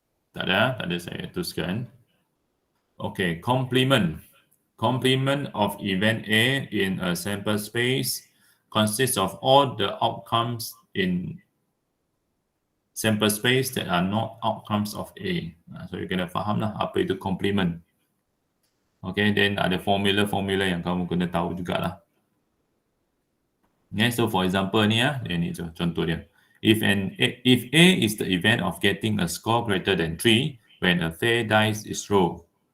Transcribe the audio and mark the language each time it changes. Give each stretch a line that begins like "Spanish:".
Malay: Tak ada saya teruskan. Okay, complement.
English: Complement of event A in a sample space consists of all the outcomes in sample space that are not outcomes of A.
Malay: So you kena faham lah apa itu complement. Okay, then ada formula-formula yang kamu kena tahu jugalah. Okay,
English: so for example
Malay: ni ni contoh dia.
English: If A is the event of getting a score greater than 3 when a fair dice is rolled.